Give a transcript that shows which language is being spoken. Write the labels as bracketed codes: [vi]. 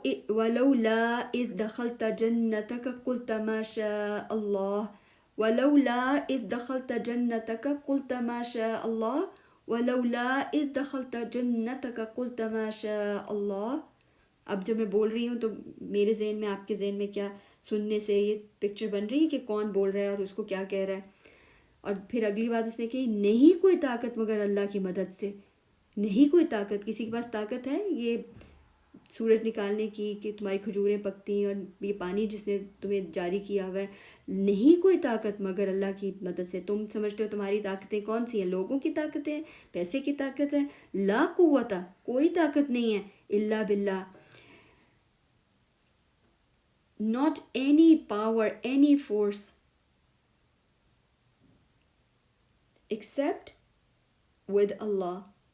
[ar] ولولا اذ دخلت جنتك قلت ما شاء الله ولولا اذ دخلت جنتك قلت ما شاء الله ولولا اذ دخلت جنتك قلت ما شاء الله. [ur] اب جب میں بول رہی ہوں تو میرے ذہن میں، آپ کے ذہن میں کیا سننے سے یہ پکچر بن رہی ہے کہ کون بول رہا ہے اور اس کو کیا کہہ رہا ہے. اور پھر اگلی بات اس نے کہی، نہیں کوئی طاقت مگر اللہ کی مدد سے. نہیں کوئی طاقت، کسی کے پاس طاقت ہے یہ سورج نکالنے کی کہ تمہاری کھجوریں پکتی ہیں اور یہ پانی جس نے تمہیں جاری کیا ہوا ہے، نہیں کوئی طاقت مگر اللہ کی مدد سے. تم سمجھتے ہو تمہاری طاقتیں کون سی ہیں؟ لوگوں کی طاقتیں، پیسے کی طاقت ہے. [ar] لا قوت، [ur] کوئی طاقت نہیں ہے، [ar] الا باللہ. [en] not any power, any force except with Allah.